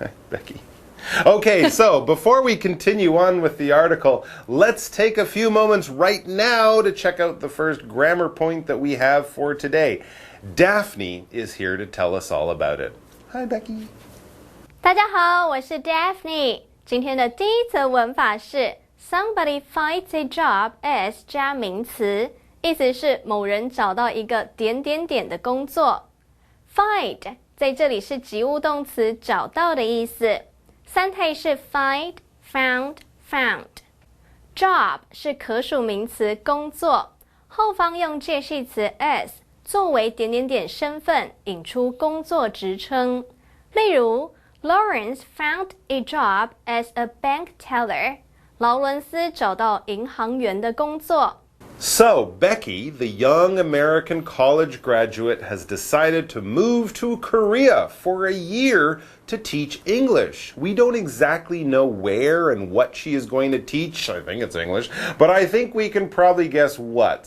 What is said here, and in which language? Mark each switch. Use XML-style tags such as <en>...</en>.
<en>Becky. Okay, so before we continue on with the article, let's take a few moments right now to check out the first grammar point that we have for today. Daphne is here to tell us all about it. Hi, Becky.</en> <zh>大家好，我是 Daphne。今天的第一则文法是</zh> <en>Somebody finds a job as</en> <zh>加名词，意思是某人找到一个点点点的工作。 Find 在这里是及物动词找到的意思，三态是 find, found, found。Job 是可数名词工作，后方用介系词 as 作为点点点身份，引出工作职称。例如</zh> <en>Lawrence found a job as a bank teller.</en> <zh>劳伦斯找到银行员的工作。</zh> <en>So, Becky, the young American college graduate, has decided to move to Korea for a year to teach English. We don't exactly know where and what she is going to teach. I think it's English, but I think we can probably guess what.</en>